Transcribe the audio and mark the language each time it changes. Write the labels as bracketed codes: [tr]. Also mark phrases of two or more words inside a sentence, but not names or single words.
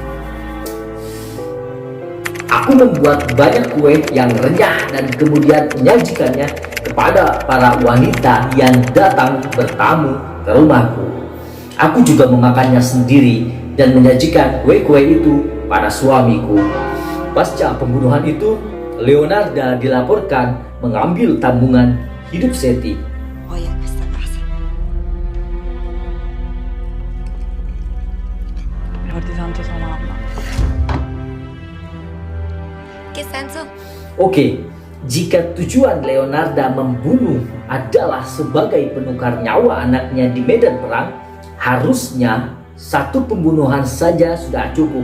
[id] Aku membuat banyak kue yang renyah dan kemudian menyajikannya kepada para wanita yang datang bertamu ke rumahku. Aku juga memakannya sendiri dan menyajikan kue-kue itu pada suamiku. Pasca pembunuhan itu, Leonarda dilaporkan mengambil tabungan hidup Seti. [pt] Olha essa casa. [tr] Hadi tante sana anlat. Kesanso. [id] Oke, jika tujuan Leonarda membunuh adalah sebagai penukar nyawa anaknya di medan perang, harusnya satu pembunuhan saja sudah cukup.